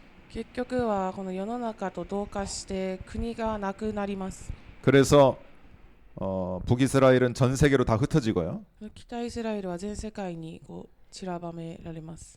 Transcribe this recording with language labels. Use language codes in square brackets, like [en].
[ja] 結局はこの世の中と同化して国がなくなります。 [ko] 그래서 북이스라엘은 전 세계로 다 흩어지고요. [ja] 北イスラエルは全世界にこう散らばめられます。